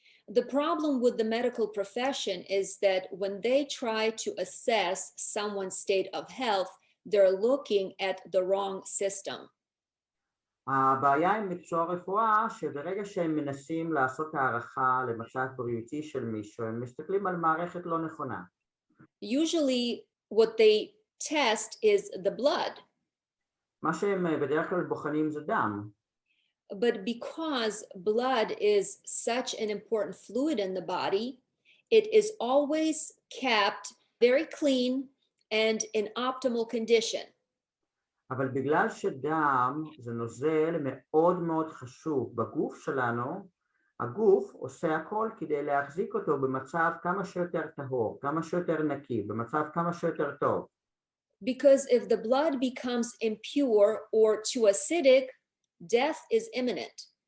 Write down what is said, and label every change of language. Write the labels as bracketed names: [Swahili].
[English] The problem with the medical profession is that when they try to assess someone's state of health, they're looking at the wrong system. [Hebrew] הבעיה עם מקצוע רפואה שברגע שהם מנסים לעשות הערכה למצב בריאותי של מישהו, הם מסתכלים על מערכת לא נכונה. [English] Usually what they test is the blood. [Hebrew] מה שהם בדרך כלל בוחנים זה דם. [English] But because blood is such an important fluid in the body, it is always kept very clean and in optimal condition. [Hebrew] אבל בגלל שדם זה נוזל מאוד מאוד חשוב בגוף שלנו, הגוף עושה הכל כדי להחזיק אותו במצב כמה שיותר טהור, כמה שיותר נקי, במצב כמה שיותר טוב. [English] Because if the blood becomes impure or too acidic, death is imminent.